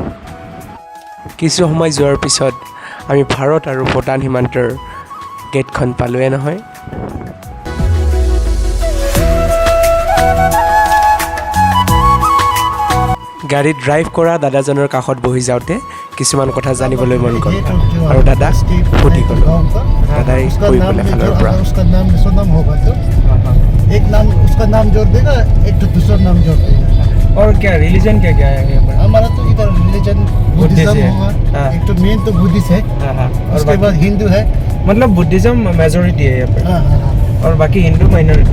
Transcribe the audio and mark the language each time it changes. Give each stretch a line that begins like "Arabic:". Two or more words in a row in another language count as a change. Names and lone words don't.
Assamese: কিছু সময় যোৱাৰ পিছত আমি ভাৰত আৰু ভূটান সীমান্তৰ গেটখন পালোঁৱে নহয়। গাড়ী ড্ৰাইভ কৰা দাদাজনৰ কাষত বহি যাওঁতে কিছুমান কথা জানিবলৈ মন গ'ল আৰু দাদাক সুধি গ'লোঁ। দাদাই কৈ গ'লে ফালৰ পৰা
Hindi: एक नाम उसका नाम जोड़ देगा, एक तो दूसरा नाम जोड़ देगा। और क्या रिलीजन क्या क्या है यहाँ पर? हमारा तो इधर रिलीजन बुद्धिज्म होगा, एक तो मेन तो बुद्धिस्ट है, उसके बाद हिंदू है। मतलब बुद्धिज्म मेजोरिटी है यहाँ पर और बाकी हिंदू माइनॉरिटी।